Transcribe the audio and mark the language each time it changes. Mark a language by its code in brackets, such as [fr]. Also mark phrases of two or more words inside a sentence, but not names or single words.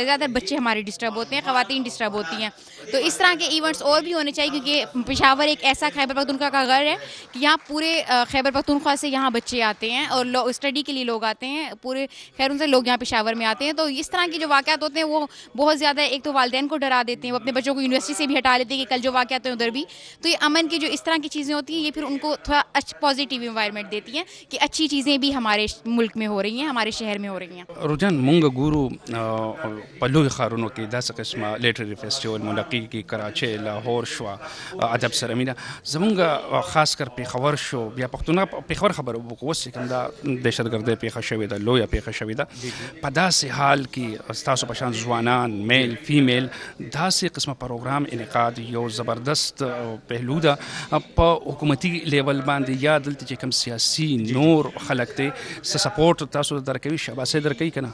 [ur] زیادہ بچے ہمارے ڈسٹرب ہوتے ہیں، خواتین ڈسٹرب ہوتی ہیں. تو اس طرح کے ایونٹس اور بھی ہونے چاہیے، کیونکہ پشاور ایک ایسا خیبر پختونخوا کا گھر ہے کہ یہاں پورے خیبر پختونخوا سے یہاں بچے آتے ہیں اور اسٹڈی کے لیے لوگ آتے ہیں، پورے خیروں سے لوگ یہاں پشاور میں آتے ہیں. تو اس طرح کے جو واقعات ہوتے ہیں وہ وہ بہت زیادہ ایک تو والدین کو ڈرا دیتے ہیں, وہ اپنے بچوں کو یونیورسٹی سے بھی ہٹا لیتے ہیں کہ کل جو واقعات ہیں ادھر بھی. تو یہ امن کی جو اس طرح کی چیزیں ہوتی ہیں یہ پھر ان کو تھوڑا پازیٹیو انوائرمنٹ دیتی ہیں کہ اچھی چیزیں بھی ہمارے ملک میں ہو رہی ہیں, ہمارے شہر میں ہو رہی ہیں. [ps] رجحان مونږ ګورو په لوی ښارونو کې داسې قسمه [en] literary festival [ps] منعقد کی کراچۍ, لاهور شو, ادب سره مینه, زمونږ [ur] خاص کر [ps] پیښور شو, بیا پښتونخوا پیښور خبره وکړو اوس کوم دا دهشتګردۍ پیښه شوې ده, لویه پیښه شوې ده. په داسې حال کې ستاسو په شان ځوانان [en] male female [ps] داسې قسمه پروګرام انعقاد یو زبردست پهلو ده په حکومتي لیول باندې, یا دلته چې کوم سیاسي نور خلک دی څه سپورټ تاسو درکوي, شاباسي درکوي که نه؟